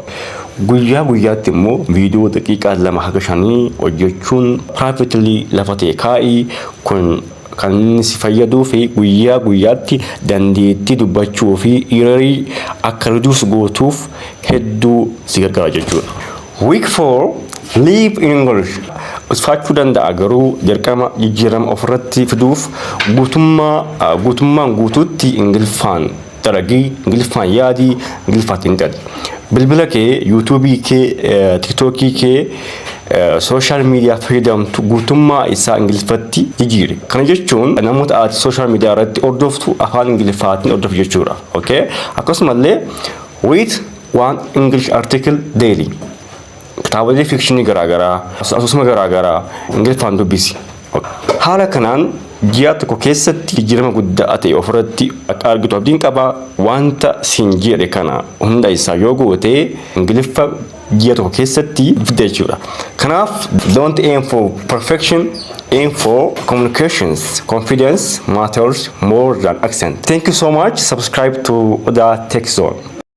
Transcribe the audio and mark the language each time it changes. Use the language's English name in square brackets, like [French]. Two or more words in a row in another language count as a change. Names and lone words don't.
[Oromo] Guyyaatti immoo viidiyoo daqiiqaa 2 haga 5 hojjechuun privately lafa ta'e kaa'ii kun kan si fayyaduu fi guyyaatti dandeettii dubbachuu fi error akka reduce gootuuf hedduu si gargaara jechuudha. [English] Week 4, live in English. [Oromo] Usfachuu danda'a garuu dirqama jijjiirama ofirratti fiduuf guutummaan guutuutti Ingiliffaan dalagii, Ingiliffaan yaadii, Ingiliffaan xiinxali. Bilbila kee, YouTube kee, TikTok kee [English] social media [Oromo] fayyadamtu guutummaa isaa Ingiliffatti jijjiiri. Kana jechuun namoota ati [English] social media [Oromo] irratti hordoftu afaan Ingiliffaatiin hordofu jechuudha. [English] Okay? Akkasumallee read one English article daily. [Oromo] Kitaabolee fikshinii garaagaraa, asoosama garaagaraa Ingiliffaan dubbisi. Haala kanaan ji'a tokko keessatti jijjiirama guddaa ta'e ofirratti akka argitu abdiin qaba. Wanta siin jedhe kana hunda isaa yoo goote Ingiliffa ji'a tokko keessatti fidda jechuudha. [English] Kanaaf don't aim for perfection, info, communications, confidence matters more than accent. Thank you so much. Subscribe to Oda Tech Zone.